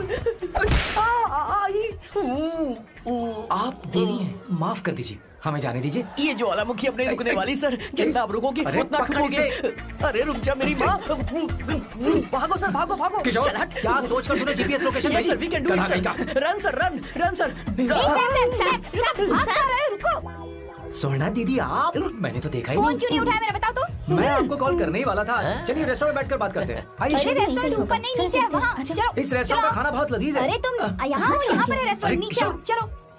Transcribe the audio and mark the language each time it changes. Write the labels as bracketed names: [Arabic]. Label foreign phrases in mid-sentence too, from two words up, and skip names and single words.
[Hindi] आप देवी हैं, माफ कर दीजिए। हमें जाने दीजिए। ये ज्वालामुखी अब नहीं रुकने वाली सर। जितना आप रुकोगे अरे, उतना पकड़ ठुकोगे। इसे। अरे रुक जा मेरी माँ। भागो सर, भागो भागो। किशोर, चल हट। क्या सोचकर तूने [English] GPS location Yes, [Hindi] भेजी? [English] sir, we can do it, [Hindi] गधा [English] sir. [Hindi] नहीं का। [English] Run, sir, run, run, sir. [Hindi] रुको। सोना दीदी आप, मैंने तो देखा ही फोन नहीं। क्यों नहीं उठाया मेरा बताओ तो। मैं आपको कॉल करने ही वाला था। चलिए रेस्टोरेंट में बैठकर बात करते हैं। अरे आइए। रेस्टोरेंट ऊपर नहीं नीचे है वहाँ। चलो इस रेस्टोरेंट का खाना बहुत लजीज है। अरे तुम यहाँ हो, यहाँ पर है रेस्टोरेंट। अरे, नीचे आओ, चलो।